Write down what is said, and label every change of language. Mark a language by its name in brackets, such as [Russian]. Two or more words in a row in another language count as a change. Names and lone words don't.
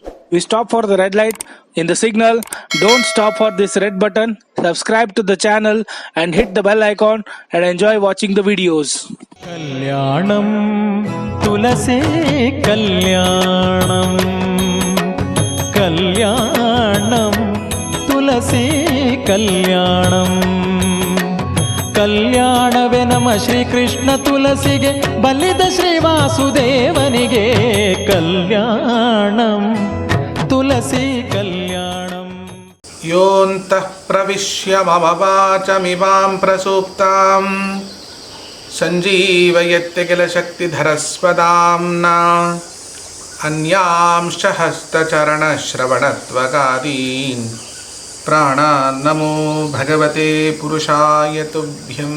[English] We stop for the red light in the signal. Don't stop for this red button. Subscribe to the channel and hit the bell icon and enjoy watching the videos. [Sanskrit] कल्याणं तुलसे कल्याणं कल्याणं तुलसे कल्याणं [Kannada] ಕಲ್ಯಾಣವೇ ನಮ್ಮ ಶ್ರೀಕೃಷ್ಣ ತುಳಸಿಗೆ ಬಲಿದ ಶ್ರೀವಾಸುದೇವನಿಗೆ ಕಲ್ಯಾಣಂ ತುಳಸಿ ಕಲ್ಯಾಣಂ [Sanskrit] ಯೋಂತಃ ಪ್ರವಿಶ್ಯ ಮಮ ವಾಚಮಿಮಾಂ ಪ್ರಸೂಕ್ತಾಂ ಸಂಜೀವಯತ್ಯ ಕಿಲ ಶಕ್ತಿಧರಸ್ವದಾಂನಾ ಅನ್ಯಾಂಶ್ಚ ಹಸ್ತಚರಣಶ್ರವಣತ್ವಗಾದೀನ್ ಪ್ರಾಣಾನ್ನಮೋ ಭಗವತೆ ಪುರುಷಾಯ ತುಭ್ಯಂ.